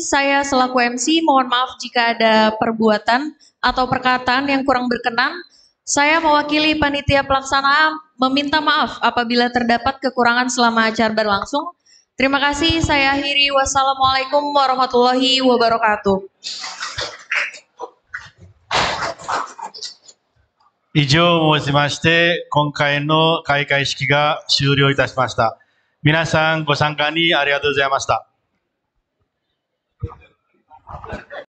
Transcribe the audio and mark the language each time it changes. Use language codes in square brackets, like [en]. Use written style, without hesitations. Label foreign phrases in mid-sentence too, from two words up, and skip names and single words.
[id] Saya selaku MC mohon maaf jika ada perbuatan atau perkataan yang kurang berkenan. Saya mewakili panitia pelaksana meminta maaf apabila terdapat kekurangan selama acara berlangsung. Terima kasih, saya akhiri. [ar] والسلام عليكم ورحمة الله وبركاته. [ja] 以上をもちまして、今回の開会式が終了いたしました。皆さんご参加にありがとうございました。